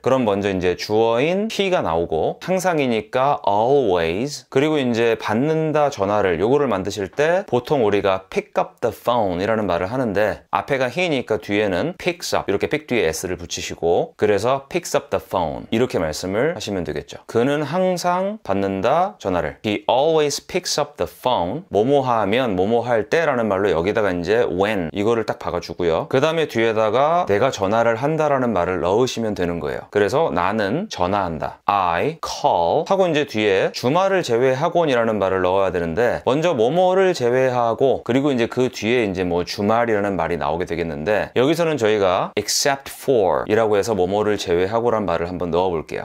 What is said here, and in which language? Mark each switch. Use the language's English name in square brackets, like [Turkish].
[Korean] 그럼 먼저 이제 주어인 he가 나오고 항상이니까 always 그리고 이제 받는다 전화를 요거를 만드실 때 보통 우리가 [English] pick up the phone [Korean] 이라는 말을 하는데 앞에가 he니까 뒤에는 picks up 이렇게 pick 뒤에 s를 붙이시고 그래서 [English] picks up the phone [Korean] 이렇게 말씀을 하시면 되겠죠. 그는 항상 받는다 전화를. [English] He always picks up the phone. [Korean] 뭐뭐 하면 뭐뭐 할 때라는 말로 여기다가 이제 when 이거를 딱 박아주고요. 그 다음에 뒤에다가 내가 전화를 한다라는 말을 넣으시면 되는 거예요. 그래서 나는 전화한다. [English] I call [Korean] 하고 이제 뒤에 주말을 제외하곤이라는 말을 넣어야 되는데 먼저 뭐뭐를 제외하고 그리고 이제 그 뒤에 이제 뭐 주말이라는 말이 나오게 되겠는데 여기서는 저희가 [English] except for [Korean] 이라고 해서 뭐뭐를 제외하고란 말을 한번 넣어 볼게요.